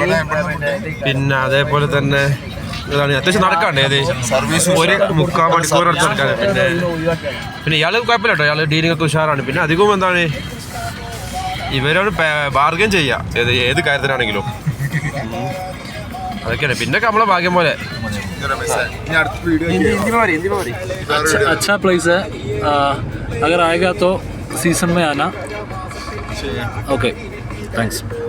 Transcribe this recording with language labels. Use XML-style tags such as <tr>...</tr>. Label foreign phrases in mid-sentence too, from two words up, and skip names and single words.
<ml>പിന്നെ അതേപോലെ തന്നെ അത്യാവശ്യം നടക്കാണ്ട് സർവീസ് 1.25 മണിക്കൂർ അടുത്ത് നടക്കാണ്. പിന്നെ ഇയാള് കുഴപ്പമില്ല കേട്ടോ, ഇയാള് ഡീലിംഗ് ഒക്കെ ഉഷാറാണ്. പിന്നെ അധികവും എന്താണ് ഇവരോട് ബാർഗൻ ചെയ്യാം ഏത് കാര്യത്തിനാണെങ്കിലും. अदे പിന്നെ നമ്മളെ ഭാഗ്യം പോലെ</ml> <hi>अच्छा प्लेस है, अगर आएगा तो सीजन में आना.</hi> <en>okay, thanks.</en>